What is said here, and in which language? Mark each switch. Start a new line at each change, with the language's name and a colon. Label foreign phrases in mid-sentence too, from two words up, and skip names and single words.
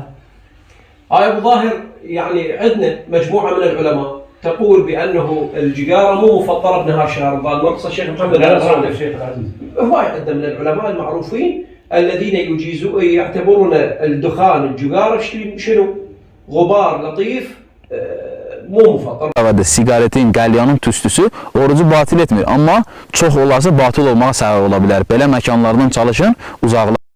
Arabic: هاي أبو ظاهر يعني عندنا مجموعة من العلماء تقول بأنه الجقارة مو مفطرة بنهار شهر رمضان. مرقص الشيخ محمد الشيخ العزيز. هواي عندنا من العلماء المعروفين الذين يعتبرون الدخان الجقارة شنو؟ غبار لطيف مو مفطر.
Azerbaijani: Sigaretin, qəlyanın tüstüsü orucu batil etmir, amma çox olarsa batıl olmağa səbəb ola bilər. Belə məkanlardan çalışın, uzaqlaşın.